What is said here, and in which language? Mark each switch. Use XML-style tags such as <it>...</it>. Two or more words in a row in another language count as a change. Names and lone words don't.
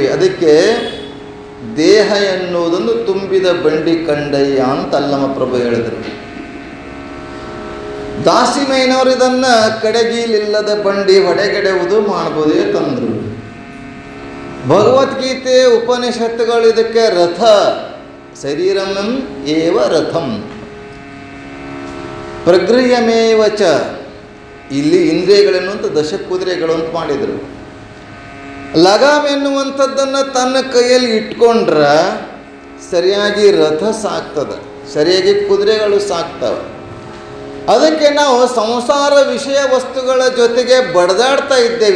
<kn>ಅದಕ್ಕೆ ದೇಹ ಎನ್ನುವುದೊಂದು ತುಂಬಿದ ಬಂಡಿ ಕಂಡಯ್ಯ ಅಂತ ಅಲ್ಲಮ ಪ್ರಭು ಹೇಳಿದರು. ದಾಸಿಮಯ್ಯನವರು ಇದನ್ನು ಕಡೆಗೀಲಿಲ್ಲದ ಬಂಡಿ ಹೊಡೆಗೆಡುವುದು ಮಾಡಬಹುದೇ ತಂದರು. ಭಗವದ್ಗೀತೆ ಉಪನಿಷತ್ತುಗಳು ಇದಕ್ಕೆ ರಥ,</kn> <sa>ಶರೀರಂ ಏವ ರಥಂ ಪ್ರಗೃಹ್ಯಮೇವ ಚ.</sa> <kn>ಇಲ್ಲಿ ಇಂದ್ರಿಯಗಳೆನ್ನುವಂಥ ಕುದುರೆಗಳು ಅಂತ ಮಾಡಿದರು. ಲಗಾಮ್ ಎನ್ನುವಂಥದ್ದನ್ನು ತನ್ನ ಕೈಯಲ್ಲಿ ಇಟ್ಕೊಂಡ್ರೆ ಸರಿಯಾಗಿ ರಥ ಸಾಕ್ತದೆ, ಸರಿಯಾಗಿ ಕುದುರೆಗಳು ಸಾಕ್ತವೆ. ಅದಕ್ಕೆ ನಾವು ಸಂಸಾರ ವಿಷಯ ವಸ್ತುಗಳ ಜೊತೆಗೆ ಬಡ್ದಾಡ್ತಾ ಇದ್ದೇವೆ.</kn>